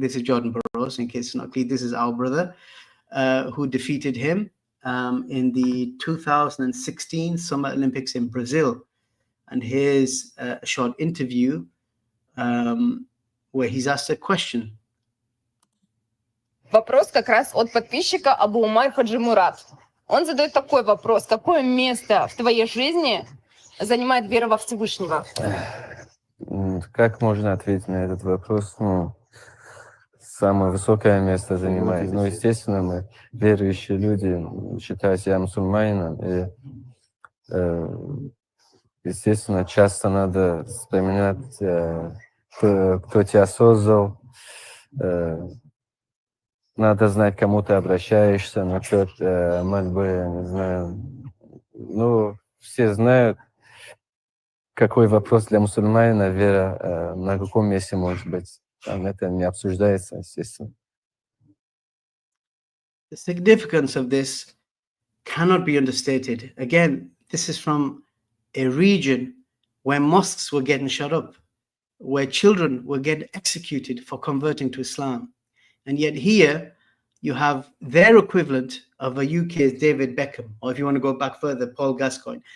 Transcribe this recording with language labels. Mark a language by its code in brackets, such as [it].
[en] This is Jordan Burroughs, in case it's not clear. This is our brother who defeated him in the 2016 Summer Olympics in Brazil. And here's a short interview where he's asked a question. [ru] Вопрос как раз от подписчика Абу Умар Хаджимурат. Он задает такой вопрос: какое место в твоей жизни занимает вера во Всевышнего? Как можно ответить на этот вопрос? Самое высокое место занимает. Естественно, мы верующие люди, считаю себя мусульманином, и, естественно, часто надо вспоминать, кто тебя создал, надо знать, к кому ты обращаешься, насчет мольбы, не знаю. Все знают, какой вопрос для мусульманина, вера на каком месте может быть. Там это не обсуждается, естественно. [en] The significance of this cannot be understated. Again, this is from a region where mosques were getting shut up, where children were getting executed for converting to Islam. And yet here you have their equivalent of a UK's David Beckham, or if you want to go back further, Paul Gascoigne.